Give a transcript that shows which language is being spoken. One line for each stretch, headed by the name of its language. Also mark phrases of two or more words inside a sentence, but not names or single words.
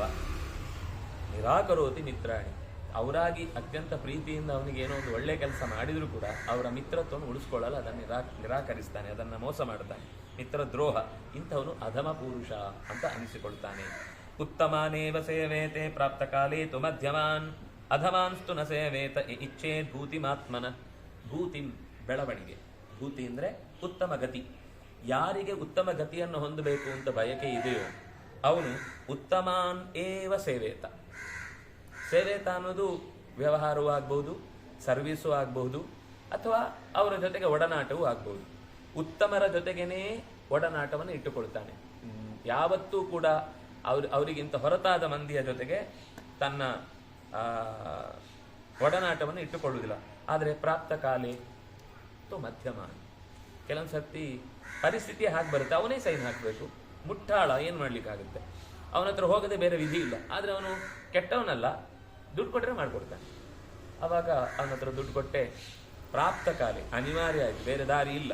Sanskrit: ನಿರಾಕರೋತಿ ಮಿತ್ರಾಣಿ,
Kannada: ಅವರಾಗಿ ಅತ್ಯಂತ ಪ್ರೀತಿಯಿಂದ ಅವನಿಗೆ ಏನೋ ಒಂದು ಒಳ್ಳೆ ಕೆಲಸ ಮಾಡಿದ್ರು ಕೂಡ ಅವರ ಮಿತ್ರತ್ವವನ್ನು ಉಳಿಸ್ಕೊಳ್ಳಲ್ಲ, ಅದನ್ನು ನಿರಾಕರಿಸ್ತಾನೆ, ಅದನ್ನು ಮೋಸ ಮಾಡ್ತಾನೆ, ಮಿತ್ರ ದ್ರೋಹ. ಇಂಥವನು ಅಧಮ ಪುರುಷ ಅಂತ ಅನಿಸಿಕೊಳ್ತಾನೆ.
Sanskrit: ಉತ್ತಮಾನೇವ ಸೇವೇತೆ ಪ್ರಾಪ್ತ ಕಾಲೇ ತು ಮಧ್ಯಮಾನ್ ಅಧಮಾನ್ಸ್ತು ನ ಸೇವೇತ ಇಚ್ಛೇದ್ ಭೂತಿಮಾತ್ಮನ.
Kannada: ಭೂತಿ ಬೆಳವಣಿಗೆ, ಭೂತಿ ಅಂದ್ರೆ ಉತ್ತಮ ಗತಿ. ಯಾರಿಗೆ ಉತ್ತಮ ಗತಿಯನ್ನು ಹೊಂದಬೇಕು ಅಂತ ಬಯಕೆ ಇದೆಯೋ ಅವನು
Sanskrit: ಉತ್ತಮಾನ್ ಏವ ಸೇವೇತ.
Kannada: ಸೇವೇತ ಅನ್ನೋದು ವ್ಯವಹಾರವೂ ಆಗ್ಬಹುದು, ಸರ್ವಿಸು ಆಗ್ಬಹುದು, ಅಥವಾ ಅವರ ಜೊತೆಗೆ ಒಡನಾಟವೂ ಆಗ್ಬಹುದು. ಉತ್ತಮರ ಜೊತೆಗೇನೆ ಒಡನಾಟವನ್ನು ಇಟ್ಟುಕೊಳ್ತಾನೆ. ಯಾವತ್ತೂ ಕೂಡ ಅವರಿಗಿಂತ ಹೊರತಾದ ಮಂದಿಯ ಜೊತೆಗೆ ತನ್ನ ಒಡನಾಟವನ್ನು ಇಟ್ಟುಕೊಳ್ಳುವುದಿಲ್ಲ. ಆದರೆ
Sanskrit: ಪ್ರಾಪ್ತ ಕಾಲೇ ತು ಮಧ್ಯಮ,
Kannada: ಕೆಲವೊಂದು ಸರ್ತಿ ಪರಿಸ್ಥಿತಿ ಹಾಗೆ ಬರುತ್ತೆ, ಅವನೇ ಸೈನ್ ಹಾಕಬೇಕು. ಮುಟ್ಟಾಳ, ಏನು ಮಾಡ್ಲಿಕ್ಕಾಗುತ್ತೆ, ಅವನ ಹತ್ರ ಹೋಗದೆ ಬೇರೆ ವಿಧಿ ಇಲ್ಲ. ಆದರೆ ಅವನು ಕೆಟ್ಟವನಲ್ಲ, ದುಡ್ಡು ಕೊಟ್ಟರೆ ಮಾಡ್ಕೊಡ್ತಾನೆ. ಅವಾಗ ಅವನ ಹತ್ರ ದುಡ್ಡು ಕೊಟ್ಟೆ
Sanskrit: ಪ್ರಾಪ್ತ ಕಾಲೇ,
Kannada: ಅನಿವಾರ್ಯ ಆಯ್ತು, ಬೇರೆ ದಾರಿ ಇಲ್ಲ.